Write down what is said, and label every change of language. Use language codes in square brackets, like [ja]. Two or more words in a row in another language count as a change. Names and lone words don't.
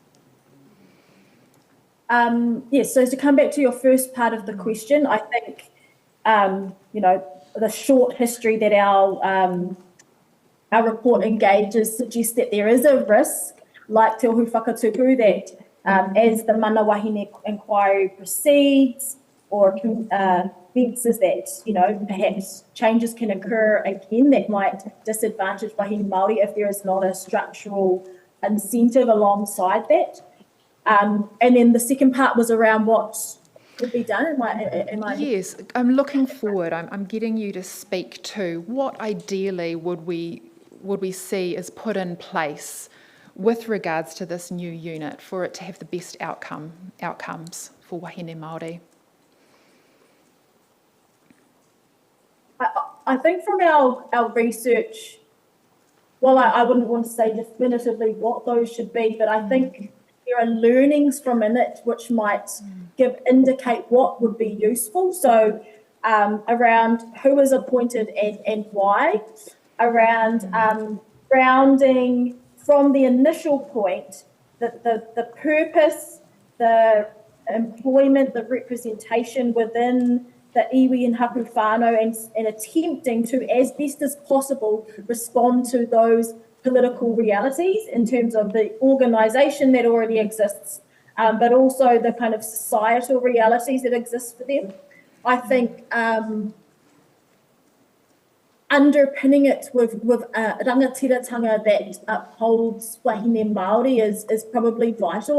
[en] Yes, so to come back to your first part of the question, I think, the short history that our report engages suggests that there is a risk, like Te Ohu Whakatupu, that as the [mi] mana wahine [en] inquiry proceeds or senses that, perhaps changes can occur again that might disadvantage [mi] wahine Māori [en] if there is not a structural incentive alongside that. And then the second part was around what could be done. Am I? Yes, I'm looking forward. I'm getting you to speak to what ideally would we see as put in place with regards to this new unit for it to have the best outcomes for [mi] wahine Māori. [en] I think from our research, well, I wouldn't want to say definitively what those should be, but I think there are learnings from in it which might indicate what would be useful. So around who is appointed and why, around grounding from the initial point, the purpose, the employment, the representation within the iwi and [mi] hapu whānau [en] and attempting to, as best as possible, respond to those political realities in terms of the organisation that already exists, but also the kind of societal realities that exist for them. I think underpinning it with rangatiratanga that upholds [mi] wahine Māori [en] is probably vital.